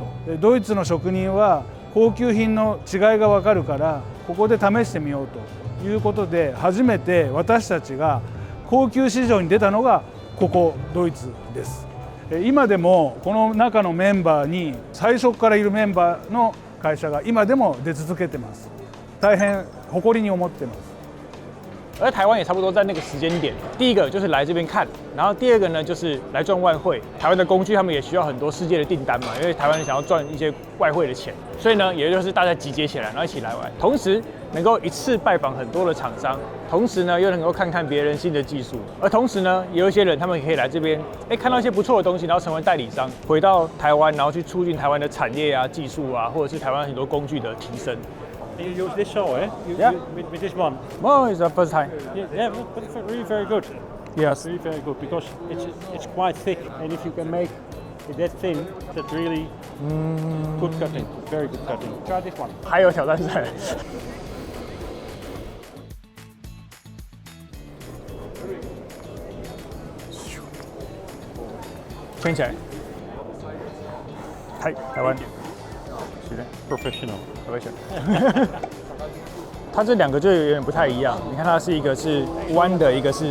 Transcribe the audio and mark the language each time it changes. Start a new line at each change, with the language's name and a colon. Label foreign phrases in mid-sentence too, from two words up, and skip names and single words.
Japanese: でドイツの職人は高級品の違いが分かるからここで試してみようということで初めて私たちが高級市場に出たのがここドイツです。今でもこの中のメンバーに最初からいるメンバーの会社が今でも出続けてます。大変誇りに思ってます。
Chinese: 而台湾也差不多在那个时间点，第一个就是来这边看，然后第二个呢就是来赚外汇。台湾的工具他们也需要很多世界的订单嘛，因为台湾人想要赚一些外汇的钱，所以呢也就是大家集结起来，然后一起来玩，同时能够一次拜访很多的厂商，同时呢又能够看看别人新的技术，而同时呢也有一些人他们可以来这边，看到一些不错的东西，然后成为代理商，回到台湾，然后去促进台湾的产业啊、技术啊，或者是台湾很多工具的提升。
English: You use this saw, eh? Yeah. With this one. Oh, it's the first time. Yeah, but it's really very good. Yes. Really very good because it's quite thick, and if you can make it that thin, that's really good cutting. Very good cutting. Try this one.
Chinese: 还有挑战赛。圈起来。嗨，台湾。是的
English: Professional.
Chinese: 它这两个就有点不太一样，你看它是一个是弯的，一个是